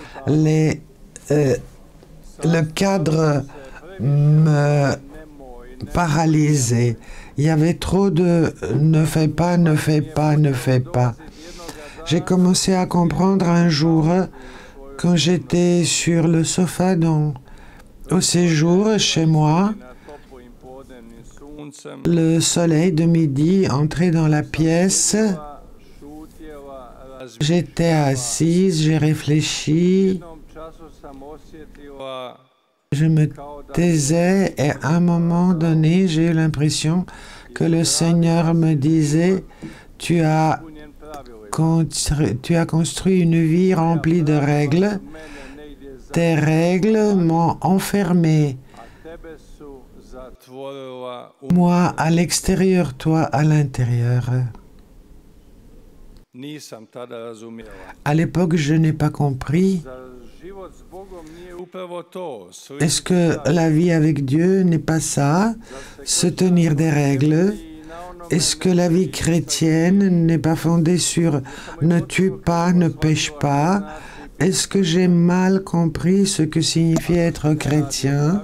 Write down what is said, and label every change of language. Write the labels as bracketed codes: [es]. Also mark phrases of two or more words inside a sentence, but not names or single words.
[fr] Le cadre me paralysait. Il y avait trop de ne fais pas, ne fais pas, ne fais pas. J'ai commencé à comprendre un jour, quand j'étais sur le sofa au séjour chez moi, [hr] Na toplim podnevnim suncem [fr] le soleil de midi entrait dans la pièce. [hr] šutjela, [fr] J'étais assise, j'ai réfléchi, [hr] jednom času sam osjetila [fr] je me taisais et à un moment donné, j'ai eu l'impression que le Seigneur me disait: tu as construit une vie remplie de règles. Tes règles m'ont enfermé. [hr] tebe su zatvorila [fr] Moi à l'extérieur, toi à l'intérieur. [hr] Nisam tada razumjela. [fr] À l'époque, je n'ai pas compris. [hr] Zar život s Bogom nije upravo to? [fr] Est-ce que la vie avec Dieu n'est pas ça? Se tenir des règles? Est-ce que la vie chrétienne n'est pas fondée sur ne tue pas, ne pêche pas? Est-ce que j'ai mal compris ce que signifie être chrétien?